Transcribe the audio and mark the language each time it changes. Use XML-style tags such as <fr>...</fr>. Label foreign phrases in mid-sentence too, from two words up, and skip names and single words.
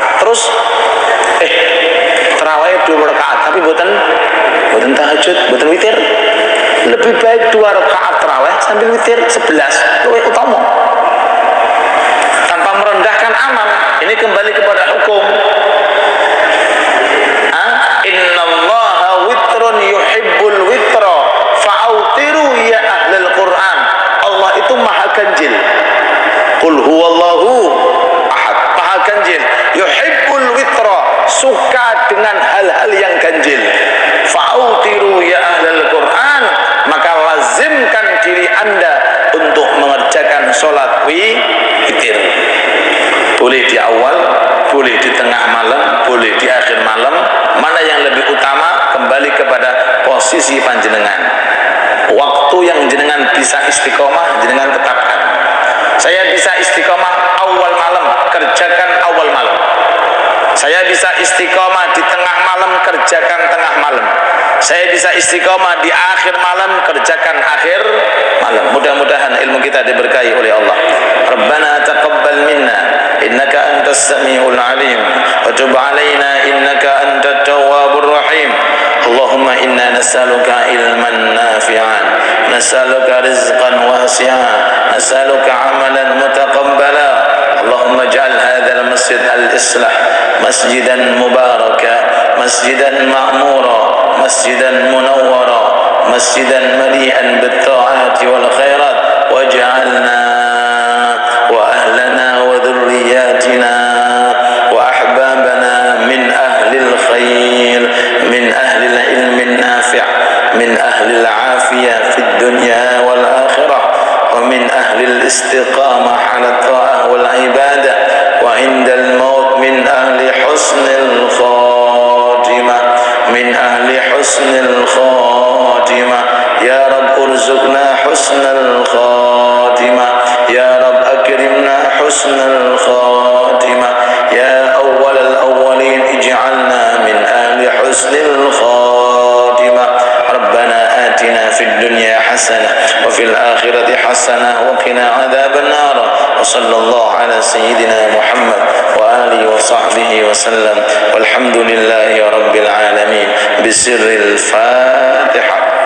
<id>Terus tarawih 20 rakaat, tapi buatan tahajud, buatan witir. Lebih baik 2 rakaat tarawih sambil witir 11, lebih utama. Tanpa merendahkan amal. Ini kembali kepada hukum.</id> <ar>إن الله وتر يحب الوتر فأوتروا يا أهل القرآن.</ar> <id>Allah itu maha ganjil.</id> <ar>قل هو الله أحد.</ar> <id>Maha ganjil.</id> <ar>يحب الوتر,</ar> <id>suka dengan hal-hal yang ganjil.</id> <ar>فأوتروا يا أهل القرآن,</ar> <id>maka lazimkan diri Anda untuk mengerjakan sholat witir. Boleh di awal, boleh di tengah malam, boleh di akhir malam. Mana yang lebih utama kembali kepada posisi panjenengan. Waktu yang jenengan bisa istiqomah, jenengan tetapkan. Saya bisa istiqomah awal malam, kerjakan awal malam. Saya bisa istiqomah di tengah malam, kerjakan tengah malam. Saya bisa istiqomah di akhir malam, kerjakan akhir malam. Mudah-mudahan ilmu kita diberkahi oleh Allah.</id> <ar>ربنا تقبل منا إنك أنت السميع العليم وتب علينا إنك أنت التواب الرحيم. اللهم إنا نسألك علما نافعا نسألك رزقا واسعا نسألك عملا متقبلا. اللهم اجعل هذا المسجد الإصلاح مسجدا مباركا مسجدا معمورا مسجدا منورا مسجدا مليئا بالطاعات والخيرات واجعلنا وأهلنا وذرياتنا وأحبابنا من أهل الخير من أهل العلم النافع من أهل العافية في الدنيا والآخرة ومن أهل الاستقامة على الطاعة والعبادة وعند الموت من أهل حسن الخاتمة من أهل حسن الخاتمة. يا رب ارزقنا حسن الخاتمة يا رب أكرمنا حسن الخاتمة يا أول الأولين اجعلنا من أهل حسن الخاتمة. ربنا آتنا في الدنيا حسنة وفي الآخرة حسنة وقنا عذاب النار. وصلى الله على سيدنا محمد وآله وصحبه وسلم. والحمد لله رب العالمين. بسر الفاتحة.</ar>